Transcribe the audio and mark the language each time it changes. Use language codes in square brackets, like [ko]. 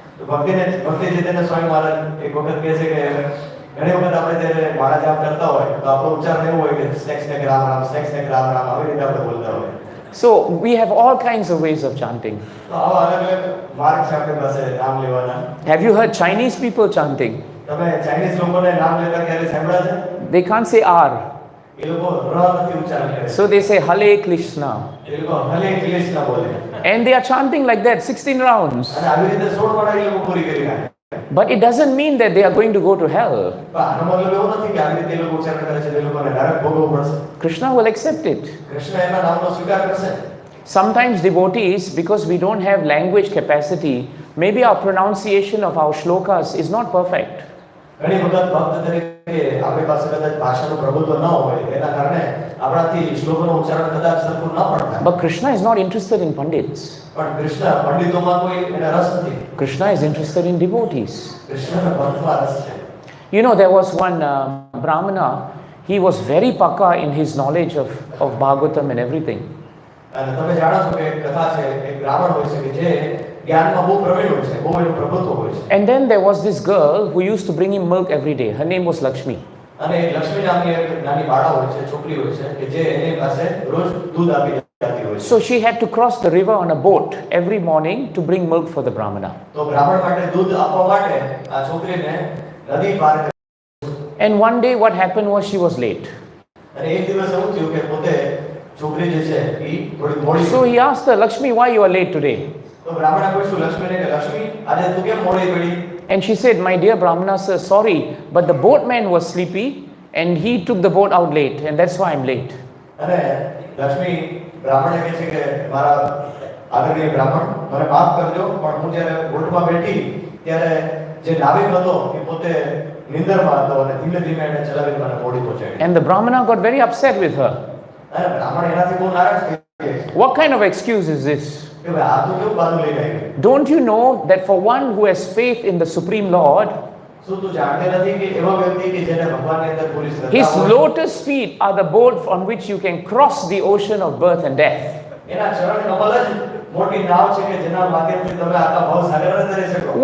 [gu] ભક્તિ ચૈતન્ય સ્વામી મહારાજ એક વખત કહે છે કે ઘણી વખત આપણે જ્યારે માળા જાપ કરતા હોય તો આપણો ઉચ્ચારણ એવું હોય કે snake snake Ram Ram, snake snake Ram Ram, આવી રીતે આપણે બોલતા હોય. [en] So we have all kinds of ways of chanting. [gu] તો આવા અલગ અલગ માર્ગ છે આપણી પાસે નામ લેવાના. [en] Have you heard Chinese people chanting? [gu] તમે ચાઇનીઝ લોકોને નામ લેતા ક્યારે સાંભળ્યા છે? [en] They can't say R. [gu] એ લોકો ર નથી ઉચ્ચારણ કરે. [en] So they say Hare Krishna. [gu] એ લોકો હરે કૃષ્ણ બોલે. [en] And they are chanting like that 16 rounds. [gu] અને આવી રીતે 16 વાળા એ લોકો પૂરી કરી નાખે. [en] But it doesn't mean that they are going to go to hell. [gu] પણ આનો મતલબ એવો નથી કે આવી રીતે એ લોકો ઉચ્ચારણ કરે છે તો એ લોકોને નરક ભોગવવું પડશે. [en] Krishna will accept it. [gu] Krishna એના નામનો સ્વીકાર કરશે. [en] Sometimes devotees, because we don't have language capacity, maybe our pronunciation of our shlokas is not perfect. [gu] ઘણી વખત ભક્ત તરીકે આપણી પાસે કદાચ ભાષાનું પ્રભુત્વ ન હોય એના કારણે આપણાથી શ્લોકનું ઉચ્ચારણ કદાચ સરખું ન પણ થાય. [en] But Krishna is not interested in pandits. [gu] પણ કૃષ્ણ પંડિતોમાં કોઈ એને રસ નથી. [en] Krishna is interested in devotees. [gu] કૃષ્ણને ભક્તમાં રસ છે. [en] You know, there was one Brahmana, he was very pakka in his knowledge of Bhagavatam and everything. [gu] અને તમે જાણો છો કે એક કથા છે, એક બ્રાહ્મણ હોય છે કે જે જ્ઞાનમાં બહુ પ્રવીણ હોય છે, બહુ એનું પ્રભુત્વ હોય છે. [en] And then there was this girl who used to bring him milk every day. Her name was Lakshmi. [gu] અને લક્ષ્મી નામની એક નાની બાળા હોય છે, છોકરી હોય છે કે જે એની પાસે રોજ દૂધ આપી જતી હોય છે. [en] So she had to cross the river on a boat every morning to bring milk for the Brahmana. [gu] તો બ્રાહ્મણ માટે દૂધ આપવા માટે આ છોકરીને નદી પાર કરવી. [en] And one day what happened was she was late. [gu] અને એક દિવસ એવું થયું કે પોતે છોકરી જે છે એ થોડી મોડી. [en] So he asked her, Lakshmi, why you are late today? [gu] તો બ્રાહ્મણે પૂછ્યું લક્ષ્મીને કે લક્ષ્મી આજે તું કેમ મોડી પડી? [en] And she said, my dear Brahmana sir, sorry, but the boatman was sleepy and he took the boat out late and that's why I'm late. [gu] અને લક્ષ્મી બ્રાહ્મણે કહે છે કે મારા આદરણીય બ્રાહ્મણ મને માફ કરજો પણ હું જ્યારે બોટમાં બેઠી ત્યારે જે નાવિક હતો એ પોતે નિંદરમાં હતો અને ધીમે ધીમે એને ચલાવીને મને મોડી પહોંચાડી. [en] And the Brahmana got very upset with her. [gu] અને બ્રાહ્મણ એનાથી બહુ નારાજ થઈ ગયા. [en] What kind of excuse is this? [gu] કે ભાઈ આ તો કેવું બાનું લઈને આવી? [en] Don't you know that for one who has faith in the Supreme Lord, [gu] શું તું જાણતી નથી કે એવા વ્યક્તિ કે જેને ભગવાનની અંદર પૂરી શ્રદ્ધા [en] his [gu] હોય, [en] lotus feet are the boat on which you can cross the ocean of birth and death. [gu] એના ચરણ કમલ જ મોટી નાવ છે કે જેના માધ્યમથી તમે આખા ભવસાગરને તરી શકો.